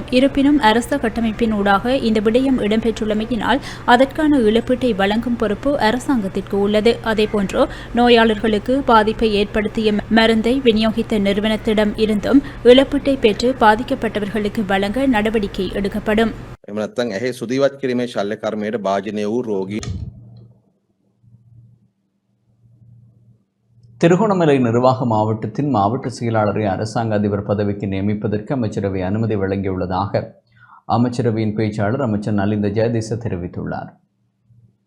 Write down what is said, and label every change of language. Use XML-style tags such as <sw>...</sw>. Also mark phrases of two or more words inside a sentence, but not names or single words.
<ta>இருப்பினும் அரச கட்டமைப்பின் ஊடாக இந்த விடயம் இடம்பெற்றுள்ளமையினால் அதற்கான இழப்பீட்டை வழங்கும் பொறுப்பு அரசாங்கத்திற்கு உள்ளது. அதேபோன்று நோயாளர்களுக்கு பாதிப்பை ஏற்படுத்திய மருந்தை விநியோகித்த நிறுவனத்திடம் இருந்தும் இழப்பீட்டை பெற்று பாதிக்கப்பட்டவர்களுக்கு வழங்க நடவடிக்கை எடுக்கப்படும்.</ta> <si>එහෙම නැත්නම් ඇහි සුදීවත් කිරීමේ ශල්‍ය කර්මයට භාජනය වූ රෝගී.</si> <ta>திருகோணமலை நிர்வாக மாவட்டத்தின் மாவட்ட செயலாளரை அரசாங்க அதிபர் பதவிக்கு நியமிப்பதற்கு அமைச்சரவை அனுமதி வழங்கியுள்ளதாக அமைச்சரவையின் பேச்சாளர் அமைச்சர் நலிந்த ஜெயதிச தெரிவித்துள்ளார்.</ta>